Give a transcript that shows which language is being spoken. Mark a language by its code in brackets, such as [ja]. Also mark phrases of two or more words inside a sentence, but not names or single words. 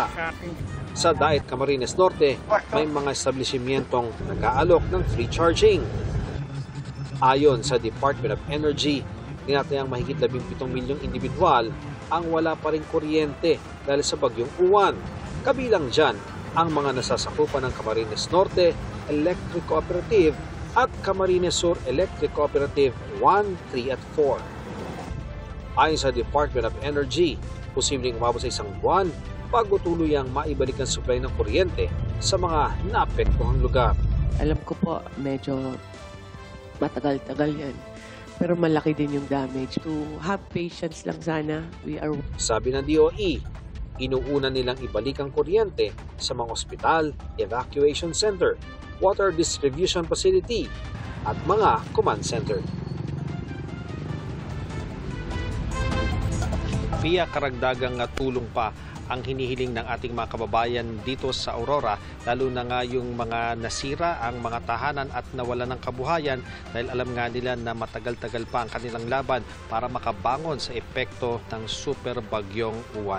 [tl] Sa Daet, Camarines Norte, may mga establishmentong nag-aalok ng [en] free charging. [tl] Ayon sa Department of Energy, tinatayang mahigit 17 milyong individual ang wala pa rin kuryente dahil sa bagyong Uwan. Kabilang dyan ang mga nasasakupan ng Camarines Norte Electric Cooperative at Camarines Sur Electric Cooperative 1, 3 at 4. Ayon sa Department of Energy, posibleng umabot sa 1 buwan bago tuluyang maibalik ang supply ng kuryente sa mga naapektuhang lugar. Alam ko po, medyo matagal-tagal yan. Pero malaki din yung damage. [en] To have patience [tl] lang sana. Sabi ng DOE, inuuna nilang ibalik ang kuryente sa mga ospital, [en] evacuation center, water distribution facility, [tl] at mga [en] command center. [tl] Via karagdagang tulong pa ang hinihiling ng ating mga kababayan dito sa Aurora, lalo na nga yung mga nasira, ang mga tahanan at nawalan ng kabuhayan dahil alam nga nila na matagal-tagal pa ang kanilang laban para makabangon sa epekto ng super bagyong Uwan.